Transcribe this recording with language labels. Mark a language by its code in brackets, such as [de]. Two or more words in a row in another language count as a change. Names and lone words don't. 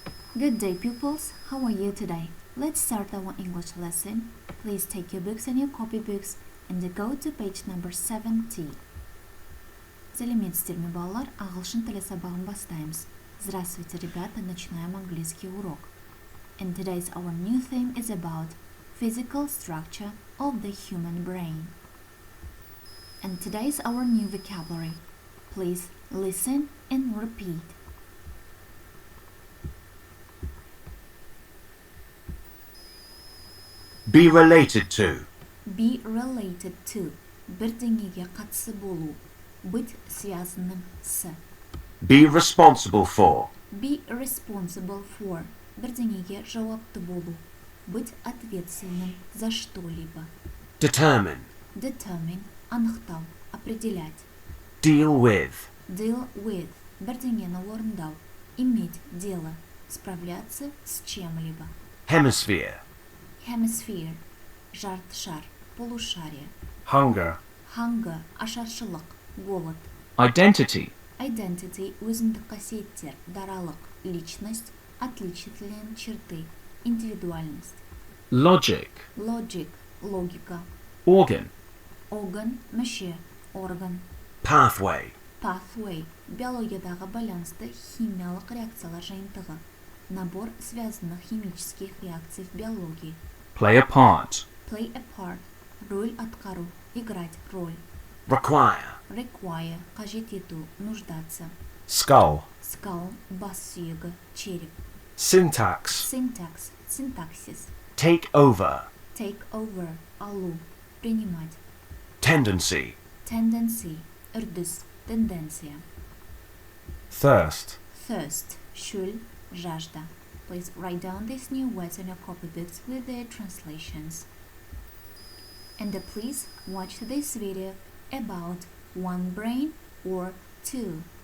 [en] Good day, pupils. How are you today? Let's start our English lesson. Please take your books and your copybooks and go to page number 70. [kk] Сәлеметсіздер ме, балалар? Ағылшын тілі сабағын бастаймыз. [ru] Здравствуйте, ребята. Начинаем английский урок. [en] And today's our new theme is about physical structure of the human brain. And today's our new vocabulary. Please listen and repeat. Be related to. Be related to. [kk] Бірдеңеге қатысы болу. [ru] Быть связанным с. [en] Be responsible for. Be responsible for. [kk] Бірдеңеге жауапты болу. [ru] Быть ответственным за что-либо. [en] Determine. Determine. [kk] Анықтау. Определять. [en] Deal with. Deal with. [kk] Бірдеңені орындау. [ru] Иметь дело. Справляться с чем-либо. [en] Hemisphere. Hemisphere. [kk] Жарты шар. Полушарие. [en] Hunger. Hunger. [kk] Ашаршылық. Голод. [en] Identity. Identity. [kk] Өзіндік қасиеттер. Даралық. [ru] Личность. Отличительные черты. Индивидуальность. [en] Logic. Logic. Логика. Organ. Organ. [kk] Мүше. Орган. [en] Pathway. Pathway. [kk] Биологиядағы байланысты химиялық реакциялар жиынтығы. [ru] Набор связанных химических реакций в биологии. [en] Play a part. Play a part. [kk] Роль атқару. [ru] Играть роль. [en] Require. Require. [kk] Қажет ету. Нуждаться. [en] Skull. Skull. [kk] Бас сүйегі. Череп. [en] Syntax. Syntax. Синтаксис. Take over. Take over. Алу. Принимать. Tendency. Tendency. [kk] Үрдіс. Тенденция. [en] Thirst. Thirst. Шөл. Жажда. Please write down these new words in your copybooks with their translations. And please watch this video about one brain or two.